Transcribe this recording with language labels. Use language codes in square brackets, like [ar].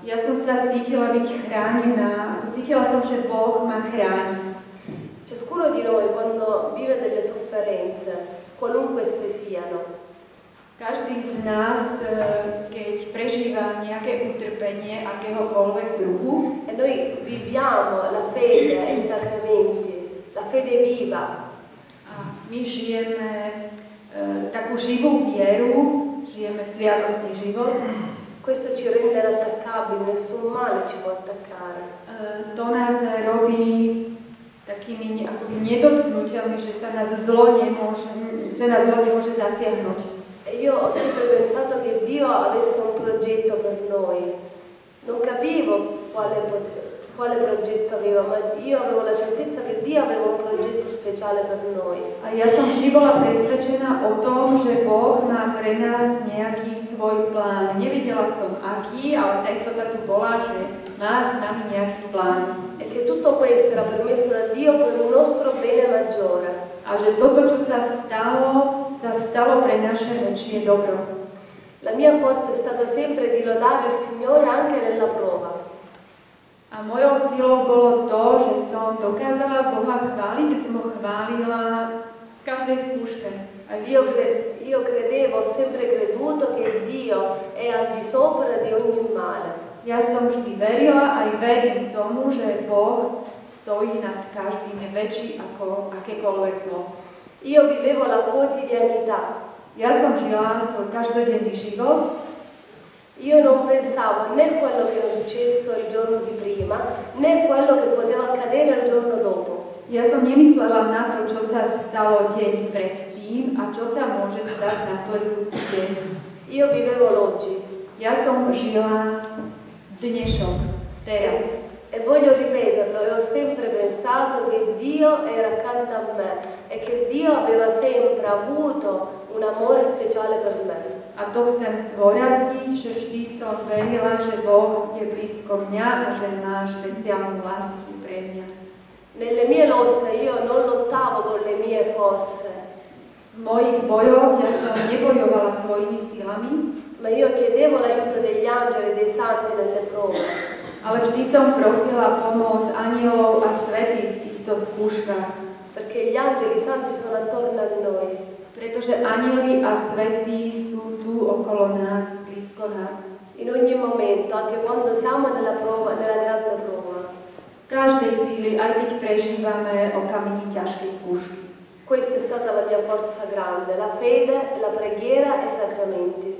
[sk] Ja som sa cítila byť chránená, cítila som, že Boh ma chráni. [it] Ciascuno di noi quando vive delle sofferenze, qualunque esse siano, [sk] Každý z nás, keď prežíva nejaké utrpenie akéhokoľvek druhu, [it] e noi viviamo la fede ai sacramenti, la fede viva. [sk] a my žijeme takú živú vieru, žijeme sviatostný život, [it] Questo ci rende inattaccabili, nessun male ci può attaccare. [sk] to nás robí takými akoby nedotknuteľmi, že sa nás zlo nemôže zasiahnuť. [it] E io ho sempre pensato che Dio avesse un progetto per noi. Non capivo quale progetto aveva, ma io avevo la certezza che Dio aveva un progetto speciale per noi. [sk] A ja som vždy bola presvedčená o tom, že Boh má pre nás nejaký svoj plán. Nevedela som aký, ale tá istota tu bola, že má s nami nejaký plán. [it] E che tutto questo era permesso da Dio per un nostro bene maggiore. [sk] A že toto, čo sa stalo pre naše väčšie dobro. [it] La mia forza è stata sempre di lodare il Signore anche nella prova. [sk] A mojou silou bolo to, že som dokázala Boha chváliť, že som ho chválila v každej skúške. [it] Io credevo, ho sempre creduto che Dio è al di sopra di ogni male. [sk] Ja som vždy verila, aj verím tomu, že Boh stojí nad každým, je väčší ako akékoľvek zlo. [it] Io vivevo la quotidianità. [sk] Ja som žila svoj každodenný život. [it] Io non pensavo né quello che era successo il giorno di prima, né quello che poteva accadere il giorno dopo. [sk] Ja som nemyslela na to, čo sa stalo deň predtým a čo sa môže stať nasledujúci deň. [it] Io vivevo l'oggi. [sk] Ja som žila dnešok, teraz. [it] E voglio ripeterlo, e ho sempre pensato che Dio era accanto a me e che Dio aveva sempre avuto un amore speciale per me. [sk] A to chcem zdôrazniť, že vždy som verila, že Boh je blízko mňa a že má špeciálnu lásku pre mňa. [it] Nelle mie lotte io non lottavo con le mie forze. [sk] V mojich bojoch ja som nebojovala svojimi silami, [it] ma io chiedevo l'aiuto degli angeli e dei santi nelle prove. [sk] Ale vždy som prosila pomoc anielov a svätých v týchto skúškach. [it] Perché gli angeli santi sono attorno a noi. [sk] Pretože anjeli a svätí sú tu okolo nás, blízko nás. [it] In ogni momento, anche quando siamo nella prova, nella grande prova. [sk] V každej chvíli, aj keď prežívame okamžite ťažké skúšky. [it] Questa è stata la mia forza grande, la fede, la preghiera e i sacramenti.